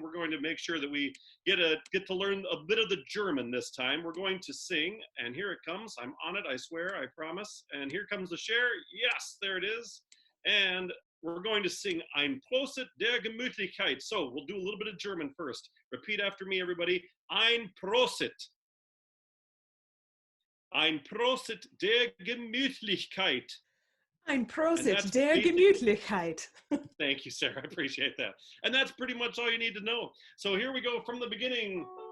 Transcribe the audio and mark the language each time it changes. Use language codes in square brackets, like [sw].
[en] We're going to make sure that we get to learn a bit of the German this time. We're going to sing, and here it comes. I'm on it, I swear, I promise. And here comes the share. Yes, there it is. And we're going to sing Ein Prosit der Gemütlichkeit. So we'll do a little bit of German first. Repeat after me, everybody. [de] Ein Prosit. Ein Prosit der Gemütlichkeit. Ein Prosit der Gemütlichkeit. [en] Thank you, Sarah. I appreciate that. And that's pretty much all you need to know. So here we go from the beginning.